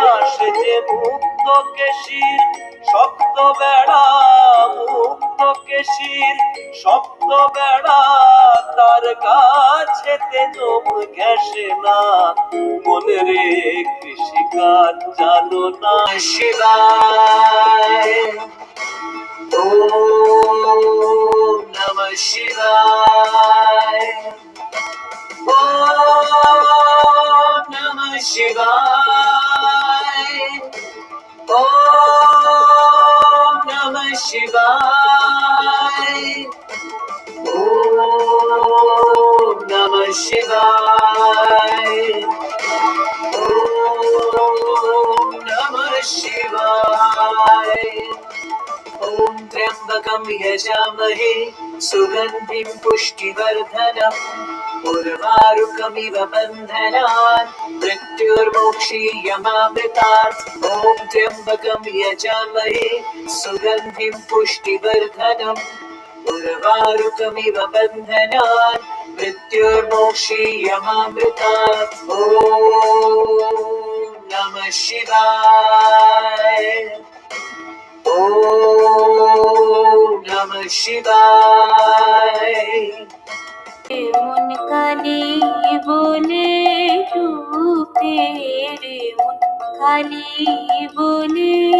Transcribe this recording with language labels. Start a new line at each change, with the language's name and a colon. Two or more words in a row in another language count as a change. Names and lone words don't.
Bangla: সে যে মুক্ত কেশির শক্ত বেড়া, মুক্ত কেশির শক্ত বেড়া, তার কাছেতে জম ঘেঁষে না। মনে রে কৃষিকাজ জানো না।
Sanskrit: শিবায় ওম নমঃ শিবায়, ওম নমঃ শিবায়, ওম নমঃ শিবায়, ওম নমঃ শিবায়, ওম নমঃ শিবায়। ওম ত্র্যম্বকম যজামহে সুগন্ধিম পুষ্টিবর্ধনম, उर्वारुकमिव बन्धनान् मृत्युर्मोक्षीयमामृतात् ॐ त्र्यम्बकं यजामहे सुगन्धिं पुष्टिवर्धनम् उर्वारुकमिव बन्धनान् मृत्युर्मोक्षीयमामृतात् ॐ नमः शिवाय ॐ नमः शिवाय
Bangla: মন কালি বলে রূপে রে মন কালি বলে